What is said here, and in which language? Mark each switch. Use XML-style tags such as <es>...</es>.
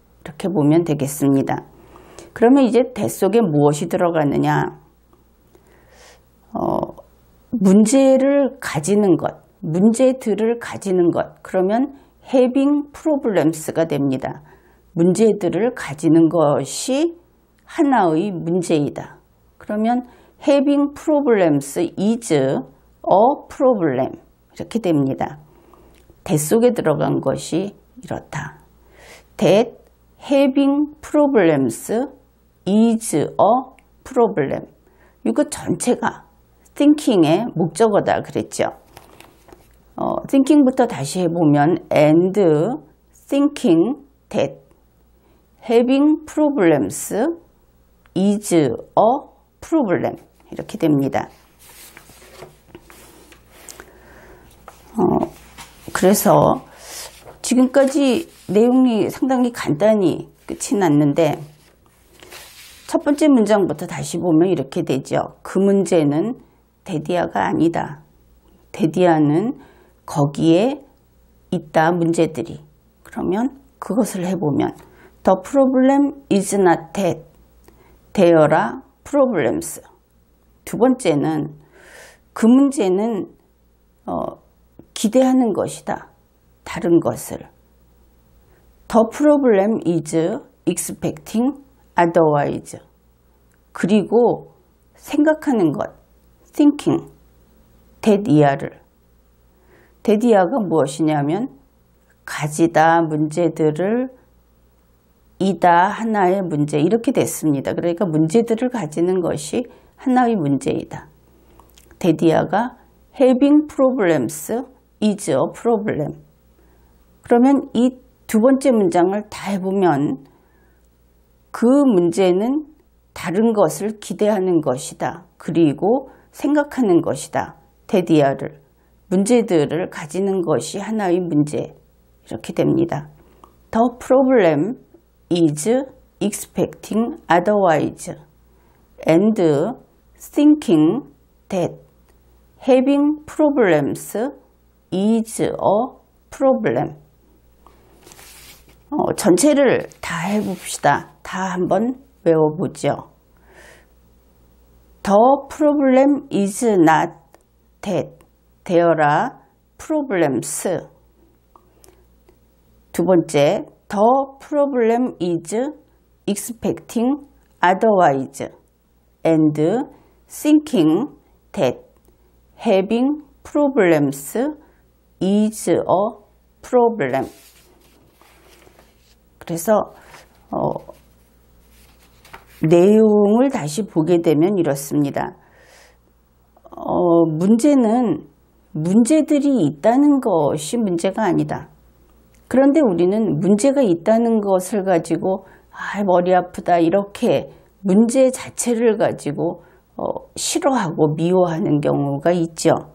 <ko>이렇게 보면 되겠습니다. 그러면 이제 that 속에 무엇이 들어가느냐? 문제를 가지는 것, 문제들을 가지는 것. 그러면</ko> <en>having problems</en> <ko>가 됩니다. 문제들을 가지는 것이 하나의 문제이다. 그러면</ko> <en>having problems is a problem</en> <ko>이렇게 됩니다.</ko> <en>that 속에 들어간 것이 이렇다. that having problems is a problem.</en> <ko>이거 전체가 thinking의 목적어다 그랬죠. thinking부터 다시 해보면</ko> <en>and thinking that having problems is a problem</en> <ko>이렇게 됩니다. 그래서 지금까지 내용이 상당히 간단히 끝이 났는데 첫 번째 문장부터 다시 보면 이렇게 되죠. 그 문제는 데디아가 아니다. 데디아는 거기에 있다 문제들이. 그러면 그것을 해보면</ko> <en>The problem is not that. There are problems.</en> <ko>두 번째는 그 문제는 기대하는 것이다. 다른 것을.</ko> <en>The problem is expecting otherwise.</en> <ko>그리고 생각하는 것. thinking. that 이하가 무엇이냐면 가지다 문제들을 이다 하나의 문제 이렇게 됐습니다. 그러니까 문제들을 가지는 것이 하나의 문제이다.</ko> <en>that having problems is a problem.</en> <ko>그러면 이 두 번째 문장을 다 해보면 그 문제는 다른 것을 기대하는 것이다. 그리고 생각하는 것이다. that 문제들을 가지는 것이 하나의 문제 이렇게 됩니다.</ko> <en>The problem is expecting otherwise and thinking that Having problems is a problem.</en> <ko>전체를 다 해봅시다. 다 한번 외워보죠.</ko> <en>The problem is not that there are problems.</en> <ko>두 번째,</ko> <en>the problem is expecting otherwise and thinking that having problems is a problem.</en> <ko>그래서 내용을 다시 보게 되면 이렇습니다. 문제는 문제들이 있다는 것이 문제가 아니다. 그런데 우리는 문제가 있다는 것을 가지고 머리 아프다 이렇게 문제 자체를 가지고 싫어하고 미워하는 경우가 있죠.</ko>